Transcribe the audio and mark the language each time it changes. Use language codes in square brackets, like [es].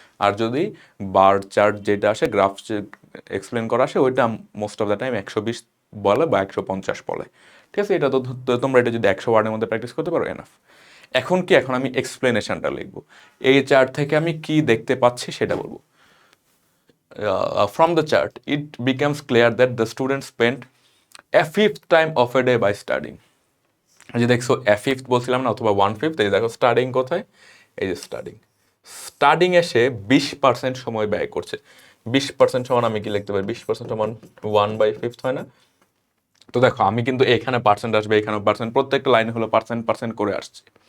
[bn] আর যদি bar chart যেটা আসে, গ্রাফ এক্সপ্লেন করা আসে, ওইটা মোস্ট অফ দ্য টাইম 120 বলে বা 150 বলে। ঠিক আছে, এটা তো তোমরা এটা যদি 100 ওয়ার্ডের মধ্যে প্র্যাকটিস করতে পারো, এনাফ। এখন কি, এখন আমি এক্সপ্লেনেশনটা লিখবো। এই চার্ট থেকে আমি কি দেখতে পাচ্ছি সেটা বলবো। [en] From the chart, it becomes clear that the student spent a fifth time of a day by studying. [bn] এই যে দেখছো এ ফিফথ বলছিলাম না, অথবা 1/5, এই দেখো স্টাডিং কোথায়, এই যে স্টাডিং এসে 20% সময় ব্যয় করছে। 20% সমান আমি কি লিখতে পারি? 20% সমান 1/5 হয় না? তো দেখো আমি কিন্তু এখানে পার্সেন্ট আসবে, এখানে পার্সেন্ট, প্রত্যেকটা লাইনে হলো পার্সেন্ট পার্সেন্ট করে আসছে।